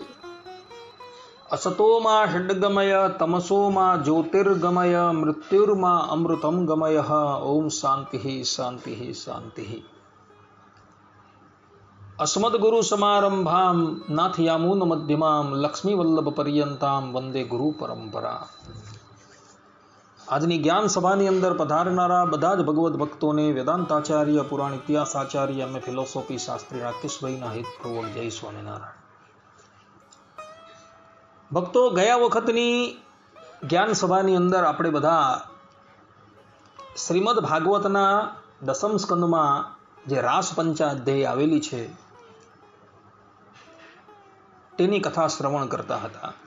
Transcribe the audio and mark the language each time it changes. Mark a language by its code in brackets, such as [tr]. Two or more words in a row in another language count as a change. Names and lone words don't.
[sa] असतो मा षड्गमय तमसो मा ज्योतिर्गमय मृत्युर्मा अमृतं गमयः। ओम शांति शांति शांति। अस्मद्गुरु समारंभां नाथयामून मध्यमां लक्ष्मीवल्लभ वंदे गुरु परंपरा। [gu] આજની જ્ઞાન સભાની અંદર પધારનારા બધા જ ભગવદ્ ભક્તોને વેદાંતાચાર્ય પુરાણ ઇતિહાસ આચાર્ય અને ફિલોસોફી શાસ્ત્રી રાકેશભાઈના હિતપૂર્વક જય સ્વામિનારાયણ। ભક્તો, ગયા વખતની જ્ઞાન સભાની અંદર આપણે બધા શ્રીમદ ભાગવતના દસમ સ્કંદમાં જે રાસ પંચાધ્યાય આવેલી છે તેની કથા શ્રવણ કરતા હતા।